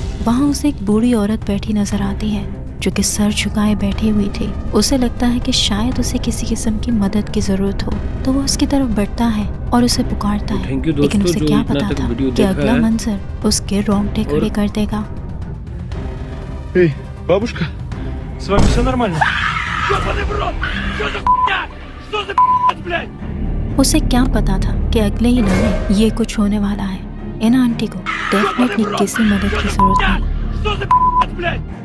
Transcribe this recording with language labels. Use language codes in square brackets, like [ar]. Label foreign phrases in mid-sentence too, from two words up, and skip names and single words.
[hi] वहाँ उसे एक बूढ़ी औरत बैठी नजर आती है जो कि सर झुकाए बैठी हुई थी। उसे लगता है कि शायद उसे किसी किस्म की मदद की ज़रूरत हो, तो वो उसकी तरफ बढ़ता है और उसे पुकारता है, लेकिन उसे क्या पता था कि अगला मंजर उसके रोंगटे खड़े कर देगा। [ru] Эй, бабушка, с вами все нормально? [hi] उसे क्या पता था कि अगले ही लम्हे ये कुछ होने वाला है। इन आंटी को डेफिनेटली किसी मदद की जरूरत नहीं।